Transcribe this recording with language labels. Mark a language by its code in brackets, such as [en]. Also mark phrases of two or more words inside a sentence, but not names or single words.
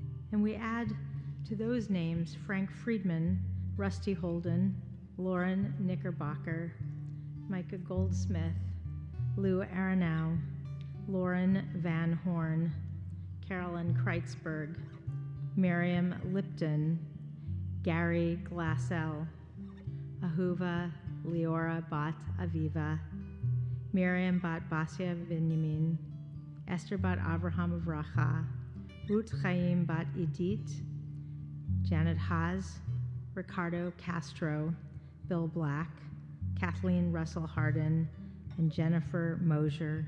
[en] And we add to those names Frank Friedman, Rusty Holden, Lauren Knickerbocker, Micah Goldsmith, Lou Aronow, Lauren Van Horn, Carolyn Kreitzberg, Miriam Lipton, Gary Glassell, Ahuva Leora Bat Aviva, Miriam Bat Basia Benjamin, Esther Bat Avraham Avracha, Ruth Chaim Bat Edith, Janet Haas, Ricardo Castro, Bill Black, Kathleen Russell Hardin, and Jennifer Mosier.